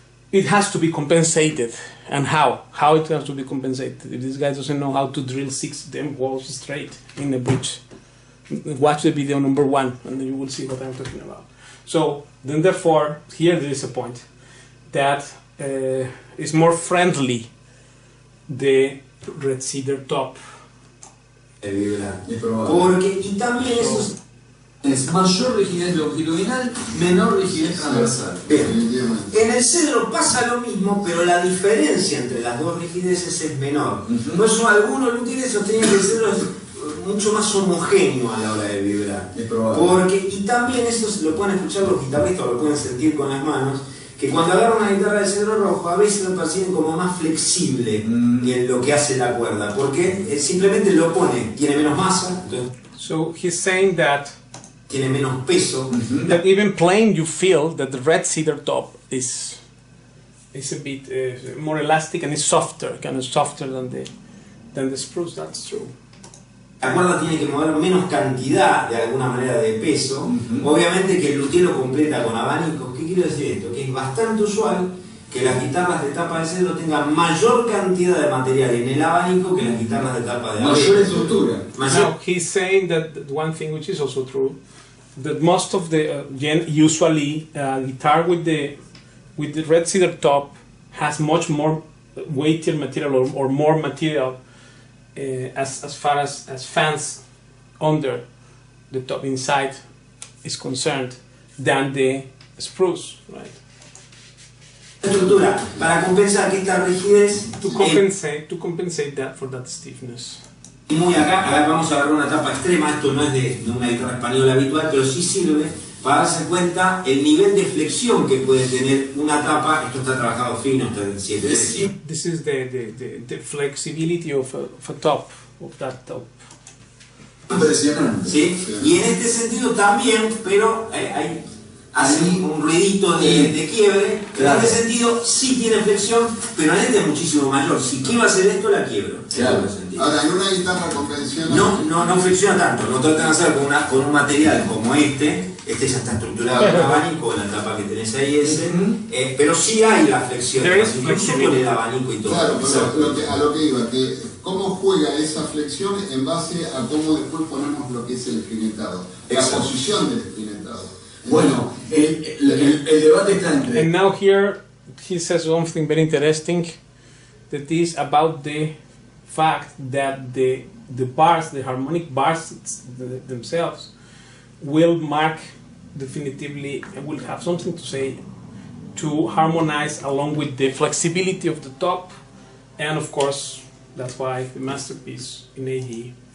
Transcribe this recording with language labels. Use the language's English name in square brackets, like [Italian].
[English] It has to be compensated. And how? How it has to be compensated? If this guy doesn't know how to drill 6 damn walls straight in a bridge, watch the video number 1 and then you will see what I'm talking about. So then therefore, here there is a point that is more friendly, the red cedar top. [Spanish] Porque, y también eso es mayor rigidez longitudinal, menor rigidez transversal. Bien. En el cedro pasa lo mismo, pero la diferencia entre las dos rigideces es menor. Por eso algunos luthiers sostenían que el cedro es mucho más homogéneo a la hora de vibrar. Porque, y también eso lo pueden escuchar los guitarristas, lo pueden sentir con las manos, que cuando agarran una guitarra de cedro rojo a veces lo perciben como más flexible en lo que hace la cuerda, porque simplemente lo pone, tiene menos masa. Entonces, [English] so he's saying that [Spanish] tiene menos peso. [English] That even playing you feel that the red cedar top is a bit more elastic and is softer, kind of softer than the spruce. That's true. [Spanish] La cuerda tiene que mover menos cantidad de alguna manera de peso. Obviamente que el luthier lo completa con abanicos. ¿Qué quiero decir esto? Que es bastante usual que las guitarras de tapa de cedro tengan mayor cantidad de material en el abanico que las guitarras de tapa de abeto. Mayor estructura. [English] Now he's saying that one thing which is also true, that most of the usually guitar with the red cedar top has much more weightier material or more material as far as fans under the top inside is concerned than the spruce, right? [Spanish] Estructura para compensar que esta rigidez [English] to compensate that for that stiffness. [Spanish] Muy acá vamos a ver una tapa extrema. Esto no es de una guitarra española habitual, pero sí sirve para darse cuenta el nivel de flexión que puede tener una tapa. Esto está trabajado fino, está en 7 veces. [English] This is the flexibility of a top, of that top. [Spanish] Impresionante. ¿Sí? Y en este sentido también, pero hay hace un ruidito de quiebre. Claro. En este sentido sí tiene flexión, pero en este es muchísimo mayor. Si quiero hacer esto, la quiebro. Claro. Ahora, en una guitarra convencional no flexiona tanto. Lo tratan de hacer con un material como este. Este ya está estructurado en abanico, con la tapa que tenés ahí pero sí hay la flexión, incluso con el abanico y todo. Claro, pero a lo que iba, que cómo juega esa flexión en base a cómo después ponemos lo que es el espinetado, la posición del espinetado. Bueno, el debate está entre... [English] And now here he says something very interesting, that is about the fact that the bars, the harmonic bars themselves, will mark definitively, will have something to say to harmonize along with the flexibility of the top, and of course that's why the masterpiece in AE